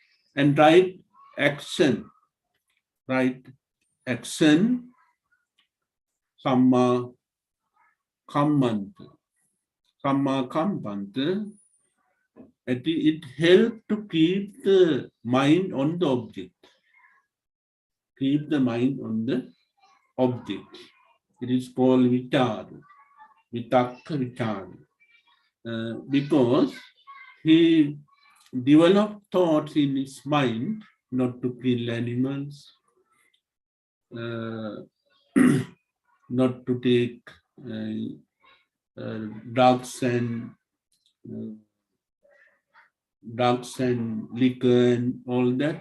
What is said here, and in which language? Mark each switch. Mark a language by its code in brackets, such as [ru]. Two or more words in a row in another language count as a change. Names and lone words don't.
[en] And right action, [pi] Samma Kammanta. Samma Kammanta, [en] it helps to keep the mind on the object. Keep the mind on the object. It is called vichara, [pi] vitakka vichara. [en] Because he developed thoughts in his mind not to kill animals, not to take drugs and liquor and all that.